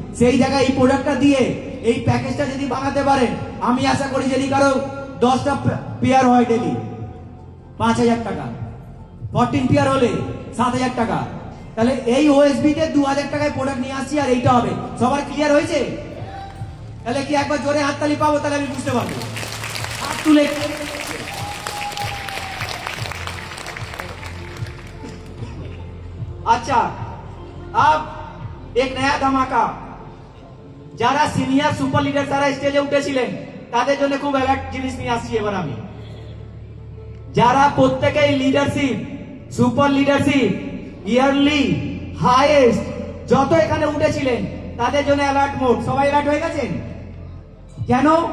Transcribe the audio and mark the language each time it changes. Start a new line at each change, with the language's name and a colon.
Bangla: সেই জায়গায় এই প্রোডাক্টটা দিয়ে এই প্যাকেজটা যদি বানাতে পারেন, আমি আশা করি যদি কারো 10টা পেয়ার হয় ডেলি 5000 টাকা, 14 পেয়ার হলে 7000 টাকা, তাহলে এই ওএসবি তে 2000 টাকায় প্রোডাক্ট নিয়ে আসছি আর এইটা হবে। সবার ক্লিয়ার হয়েছে? তাহলে কি একবার জোরে হাততালি পাবো? তাহলে আমি বুঝতে পারবো। হাত তুলে
Hindi: अच्छा, अब एक नया धमाका।
Bangla: যারা সিনিয়র সুপার লিডার তারা স্টেজে উঠেছিলেন তাদের জন্য খুব অ্যালার্ট জিনিস নিয়ে আসছি এবার আমি। যারা প্রত্যেকেই leadership, super leadership, yearly highest যত এখানে উঠেছিলেন তাদের জন্য অ্যালার্ট মোড। সবাই অ্যালার্ট হয়ে গেছেন? কেন?